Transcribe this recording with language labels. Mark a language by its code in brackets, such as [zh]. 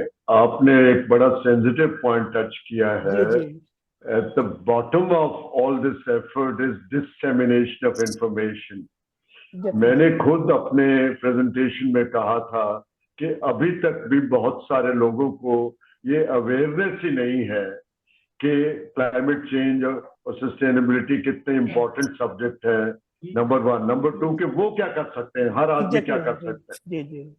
[hi] आपने एक बड़ा सेंसिटिव पॉइंट टच किया है. [en] At the bottom of all this effort is dissemination of information. [hi] मैंने खुद अपने प्रेजेंटेशन में कहा था कि अभी तक भी बहुत सारे लोगों को ये अवेयरनेस ही नहीं है कि क्लाइमेट चेंज और सस्टेनेबिलिटी कितने इम्पोर्टेंट सब्जेक्ट है. नंबर 1. नंबर 2 कि वो क्या कर सकते हैं, हर आदमी क्या कर सकता है.